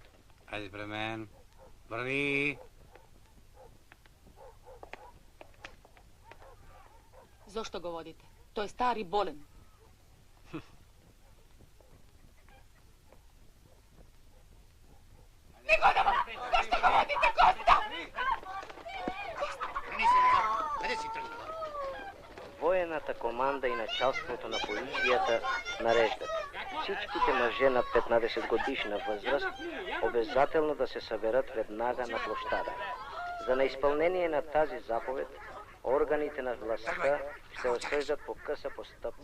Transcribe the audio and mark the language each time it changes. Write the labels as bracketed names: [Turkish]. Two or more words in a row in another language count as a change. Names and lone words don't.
[Macedonian] Ајде пред мен. Врви. Зошто го водите? Тој е стар и болен. Не го давам! Зашто го водите, Коста? [Bulgarian] Къде си тръгнала? [Macedonian] Воената команда и началството на полицијата [Bulgarian] нареждат всичките мъже над 15 годишна възраст обязателно да се съберат веднага на площада. За неизпълнение на тази заповед, органите на властта ще осъждат по къса постъпка.